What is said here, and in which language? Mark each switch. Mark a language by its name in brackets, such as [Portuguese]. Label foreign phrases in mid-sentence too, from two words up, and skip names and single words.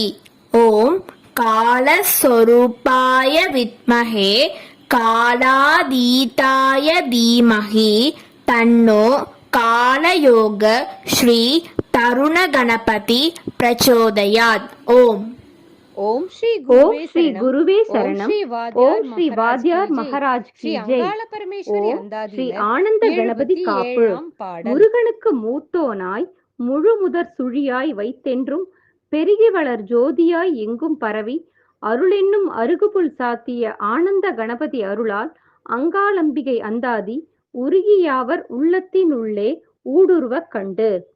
[Sanskrit] ओम कालस्वरूपाय विद्महे कालातीताय धीमहि तन्नो कालयोग श्री तरुण गणपति प्रचोदयात्. ओम. ओम श्री गुरुवे शरणम. [Hindi] ओम श्री वाद्यार महाराज की जय. [Tamil] ओम ஸ்ரீ ஆனந்த கணபதி காப்பு. முருகனுக்கு மூத்தோனாய் முழு முதற் சுழியாய் வைத்தென்றும் பெருகி வளர் ஜோதியாய் எங்கும் பரவி அருளென்னும் அருகுபுல் சாத்திய ஆனந்த கணபதி அருளால் அங்காளம்பிகை அந்தாதி உருகியாவர் உள்ளத்தின் உள்ளே ஊடுருவ கண்டு.